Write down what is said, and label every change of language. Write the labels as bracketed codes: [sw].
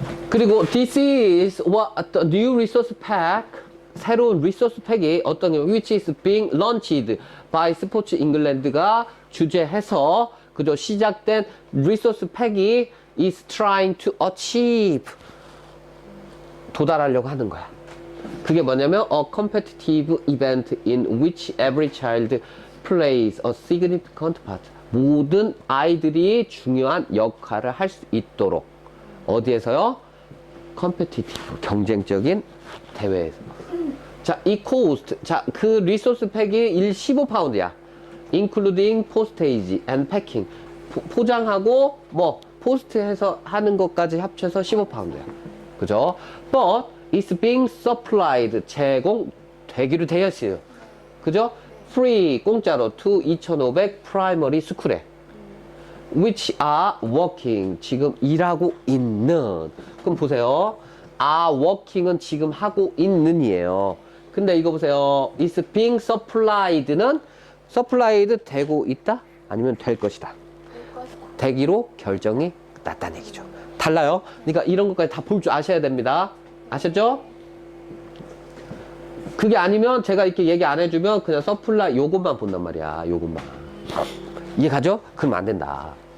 [ko] 그리고 [en] this is what the new resource pack [ko] 새로운 리소스 팩이 어떤 게 [en] which is being launched by [ko] 스포츠 잉글랜드가 주재해서 그죠 시작된 리소스 팩이 [en] is trying to achieve [ko] 도달하려고 하는 거야. [en] 그게 뭐냐면 a competitive event in which every child plays a significant part. [ko] 모든 아이들이 중요한 역할을 할 수 있도록 어디에서요? [en] competitive [ko] 경쟁적인 대회에서. 자, 이 cost 자, 그 리소스 팩이 15파운드야. [en] including postage and packing [ko] 포장하고 뭐 포스트해서 하는 것까지 합쳐서 15파운드야. 그죠? [en] But it's being supplied [ko] 제공되기로 되어 있어요. 그죠? [en] Free [ko] 공짜로 [en] to 2,500 primary school에 which are working [ko] 지금 일하고 있는. 그럼 보세요. [en] are working [ko] 은 지금 하고 있는이에요. 근데 이거 보세요. [en] is being supplied [ko] 는 supplied 되고 있다? 아니면 될 것이다. 되기로 결정이 났다는 얘기죠. 달라요. 그러니까 이런 것까지 다 볼 줄 아셔야 됩니다. 아셨죠? 그게 아니면 제가 이렇게 얘기 안 해주면 그냥 서플라이 요것만 본단 말이야. 요것만. 이해 가죠? 그럼 안 된다.